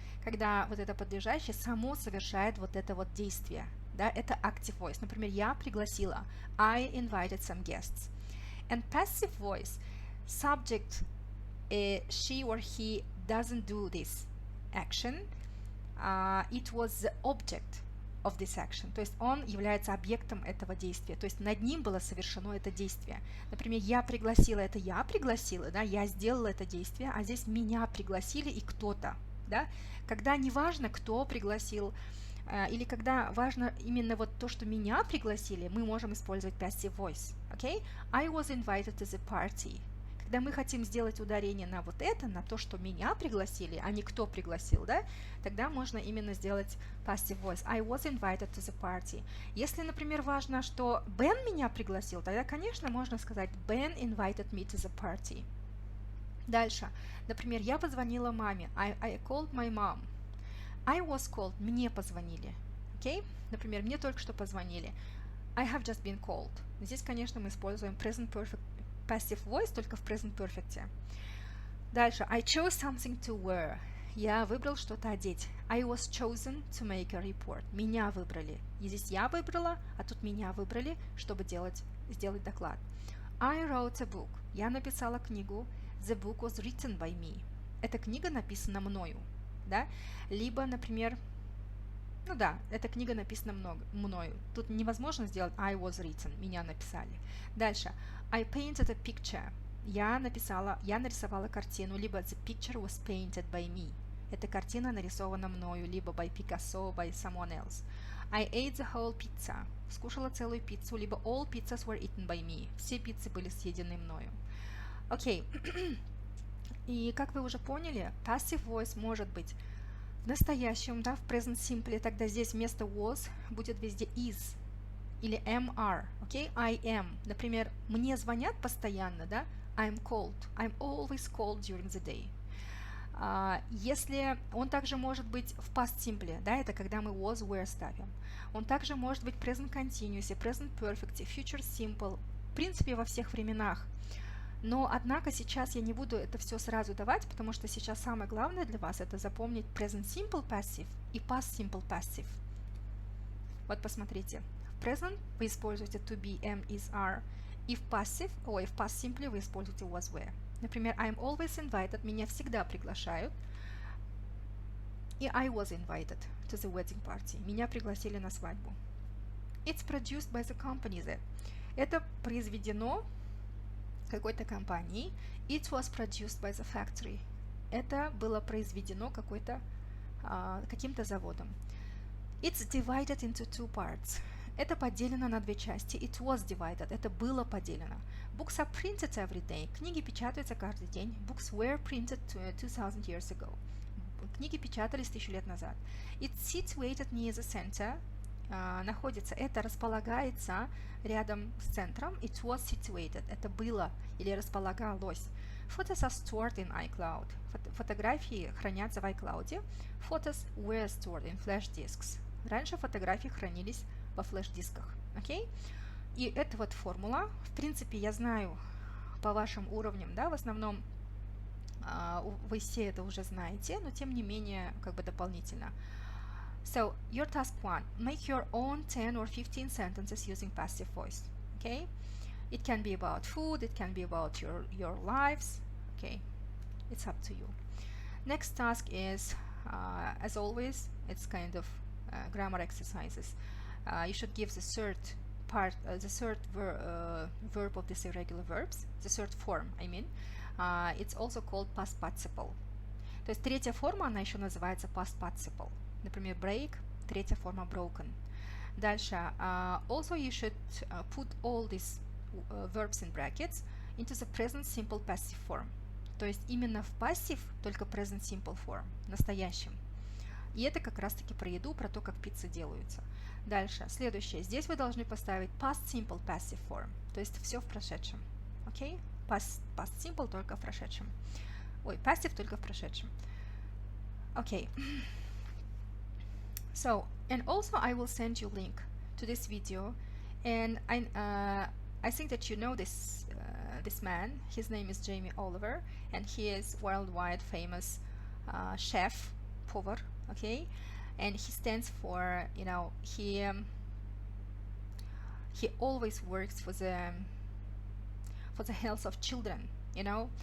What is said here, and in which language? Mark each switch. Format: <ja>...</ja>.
<ru>Когда вот это подлежащее само совершает вот это вот действие. Да, это active voice. Например, я пригласила.</ru> <en>I invited some guests. And passive voice, subject, she or he doesn't do this action. It was the object of this action.</en> <ru>То есть он является объектом этого действия. То есть над ним было совершено это действие. Например, я пригласила, это я пригласила, да, я сделала это действие, а здесь меня пригласили и кто-то, да. Когда не важно, кто пригласил, или когда важно именно вот то, что меня пригласили, мы можем использовать passive voice.</ru> <en>Okay? I was invited to the party.</en> <ru>Когда мы хотим сделать ударение на вот это, на то, что меня пригласили, а не кто пригласил, да, тогда можно именно сделать passive voice.</ru> <en>I was invited to the party.</en> <ru>Если, например, важно, что Бен меня пригласил, тогда, конечно, можно сказать</ru> <en>Ben invited me to the party.</en> <ru>Дальше. Например, я позвонила маме.</ru> <en>I called my mom. I was called.</en> <ru>Мне позвонили.</ru> <en>Okay?</en> <ru>Например, мне только что позвонили.</ru> <en>I have just been called.</en> <ru>Здесь, конечно, мы используем present perfect passive voice только в present perfect. Дальше.</ru> <en>I chose something to wear.</en> <ru>Я выбрал что-то одеть.</ru> <en>I was chosen to make a report.</en> <ru>Меня выбрали. И здесь я выбрала, а тут меня выбрали, чтобы сделать доклад.</ru> <en>I wrote a book.</en> <ru>Я написала книгу.</ru> <en>The book was written by me.</en> <ru>Эта книга написана мною. Да? Либо, например, эта книга написана мною. Тут невозможно сделать I was written. Меня написали. Дальше.</ru> <en>I painted a picture.</en> <ru>Я нарисовала картину.</ru> <en>Либо the picture was painted by me.</en> <ru>Эта картина нарисована мною.</ru> <en>Либо by Picasso, by someone else. I ate the whole pizza.</en> <ru>Скушала целую пиццу.</ru> <en>Либо all pizzas were eaten by me.</en> <ru>Все пиццы были съедены мною. Окей. И как вы уже поняли, passive voice может быть в настоящем, да, в present simple, тогда здесь вместо was будет везде is или am-are, окей?</ru> <en>I am.</en> <ru>Например, мне звонят постоянно, да?</ru> <en>I'm called. I'm always called during the day.</en> <ru>Если он также может быть в past simple, да, это когда мы was, were ставим. Он также может быть present continuous, present perfect, future simple, в принципе, во всех временах. Но, однако, сейчас я не буду это все сразу давать, потому что сейчас самое главное для вас это запомнить present simple passive и past simple passive. Вот посмотрите. В present вы используете to be, am, is, are. И в passive, в past simple вы используете was, were.</ru> <en>Например, I'm always invited.</en> <ru>Меня всегда приглашают.</ru> <en>И I was invited to the wedding party.</en> <ru>Меня пригласили на свадьбу.</ru> <en>It's produced by the company that.</en> <ru>Это произведено какой-то компанией.</ru> <en>It was produced by the factory.</en> <ru>Это было произведено каким-то заводом.</ru> <en>It's divided into two parts.</en> <ru>Это поделено на две части.</ru> <en>It was divided.</en> <ru>Это было поделено.</ru> <en>Books are printed every day.</en> <ru>Книги печатаются каждый день.</ru> <en>Books were printed 2000 years ago.</en> <ru>Книги печатались 1000 лет назад.</ru> <en>It's situated near the center.</en> <ru>Находится, это располагается рядом с центром.</ru> <en>It was situated.</en> <ru>Это было или располагалось.</ru> <en>Photos are stored in iCloud.</en> <ru>Фотографии хранятся в iCloud.</ru> <en>Photos were stored in flash disks.</en> <ru>Раньше фотографии хранились во флеш-дисках. Окей? И это вот формула. В принципе, я знаю по вашим уровням, да, в основном вы все это уже знаете, но тем не менее, как бы дополнительно.</ru> <en>So, your task 1. Make your own 10 or 15 sentences using passive voice. Okay? It can be about food, it can be about your lives. Okay? It's up to you. Next task is, as always, it's kind of grammar exercises. You should give the third part, the third verb of these irregular verbs, the third form, I mean. It's also called past participle.</en> <ru>То есть третья форма, она еще называется past participle. Например, break, третья форма broken.</ru> <en>Дальше, also you should put all these verbs in brackets into the present simple passive form.</en> <ru>То есть именно в passive, только present simple form, настоящем. И это как раз-таки про еду, про то, как пиццы делаются. Дальше, следующее. Здесь вы должны поставить past simple passive form, то есть все в прошедшем. Окей? Past simple только в прошедшем. Ой, passive только в прошедшем. Окей.</ru> <en>So, and also I will send you link to this video, and I think that you know this man. His name is Jamie Oliver, and he is worldwide famous chef, повар, okay, and he stands for, you know, he always works for the health of children, you know.</en>